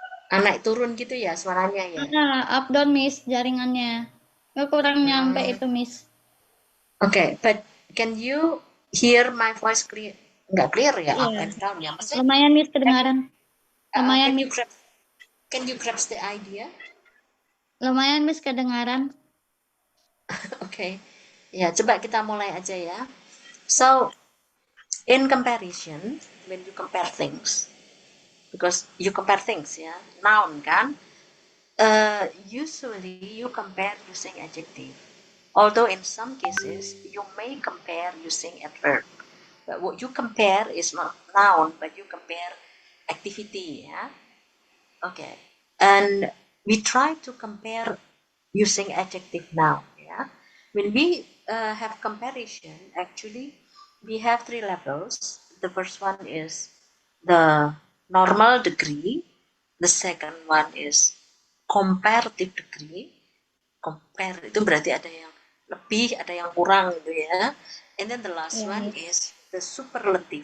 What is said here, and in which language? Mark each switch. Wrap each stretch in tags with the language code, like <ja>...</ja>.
<id>Naik turun gitu ya suaranya ya?</id> <en>Up down,</en> <id>Miss, jaringannya. Kurang nyampe itu, Miss.</id> <en>Okay, but can you hear my voice clear?</en> <id>Nggak clear ya, up Iya.</id> <en>and down</en> <id>ya? Maksudnya, Lumayan, Miss, kedengaran. Lumayan, Miss.</id> <en>Can you grasp the idea?</en> <id>Lumayan, Miss, kedengaran. Okay. Ya, coba kita mulai aja ya.</id> <en>So, in comparison, when you compare things, because you compare things ya, noun kan, usually you compare using adjective. Although in some cases, you may compare using adverb. But what you compare is not noun, but you compare activity ya. Okay. And we try to compare using adjective now. Yeah. When we have comparison, actually, we have 3 levels. The first one is the normal degree. The second one is comparative degree.</en> <id>Compare itu berarti ada yang lebih, ada yang kurang gitu ya.</id> <en>And then the last one is the superlative.</en>